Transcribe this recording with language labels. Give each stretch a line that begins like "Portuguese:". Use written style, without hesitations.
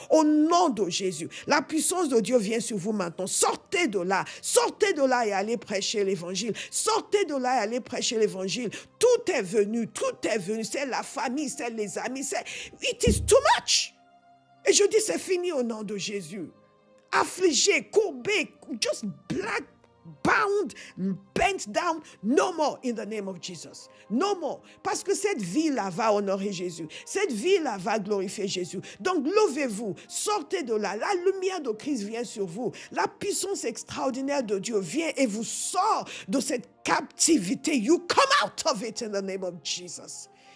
French: Au nom de Jésus, la puissance de Dieu vient sur vous maintenant. Sortez de là et allez prêcher l'évangile. Sortez de là et allez prêcher l'évangile. Tout est venu, c'est la famille, c'est les amis,
English: it is too much.
French: Et je dis, c'est fini au nom de Jésus. Affligé, courbé,
English: just black, bound, bent down, no more in the name of Jesus. No more.
French: Parce que cette vie-là va honorer Jésus. Cette vie-là va glorifier Jésus. Donc, levez-vous, sortez de là. La lumière de Christ vient sur vous. La puissance extraordinaire de Dieu vient et vous sort de cette captivité.
English: You come out of it in the name of Jesus.